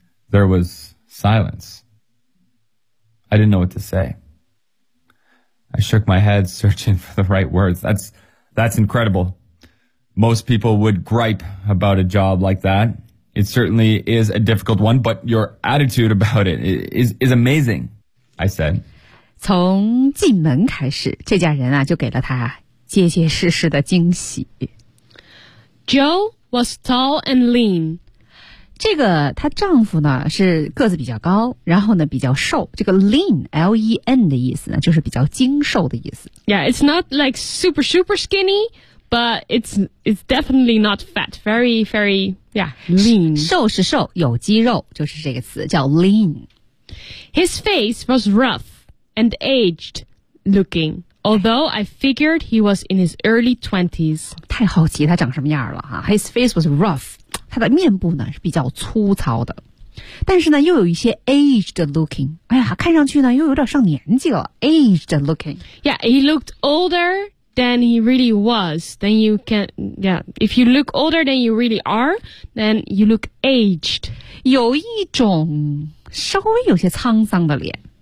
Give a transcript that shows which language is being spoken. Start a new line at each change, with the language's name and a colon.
English: There was silence. I didn't know what to say. I shook my head, searching for the right words. That's incredible. Most people would gripe about a job like that. It certainly is a difficult one, but your attitude about it is amazing, I said.
Chinese: 从进门开始，这家人啊，就给了他结结实实的惊喜。
English: Joe was tall and lean.
Chinese: 这个她丈夫呢是个子比较高，然后呢比较瘦。这个 lean L E N 的意思呢就是比较精瘦的意思。
English: Yeah, it's not like super super skinny, but it's definitely not fat. Very very yeah lean.
Chinese: 瘦是瘦，有肌肉就是这个词叫 lean.
English: His face was rough and aged looking, although I figured he was in his early 20s.
Chinese: 太好奇他长什么样了哈。
English: His face was rough.
Chinese: 他的面部呢是比较粗糙的，但是呢又有一些
English: aged looking，
Chinese: 哎呀，看上去呢又有点上年纪了 ，aged looking。
English: Yeah, he looked older than he really was. Then you can, yeah, if you look older than you really are, then you look aged.
Chinese: 有一种稍微有些沧桑的脸。